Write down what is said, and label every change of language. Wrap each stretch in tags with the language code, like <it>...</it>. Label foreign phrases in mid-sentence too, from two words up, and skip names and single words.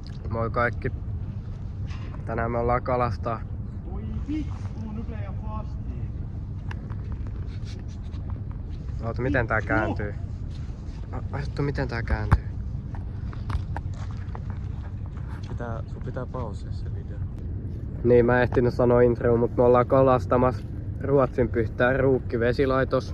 <fi>Moi kaikki. Tänään me ollaan kalastaa. Oi vittu,</fi> <sv>nu blev jag fast i.</sv> <fi>Oota, miten tää kääntyy? Asettu, miten tää kääntyy? Sun pitää pausia se video. Niin, mä en ehtinyt sanoa intro, mutta me ollaan kalastamassa Ruotsin Pyhtään Ruukki-vesilaitos.</fi>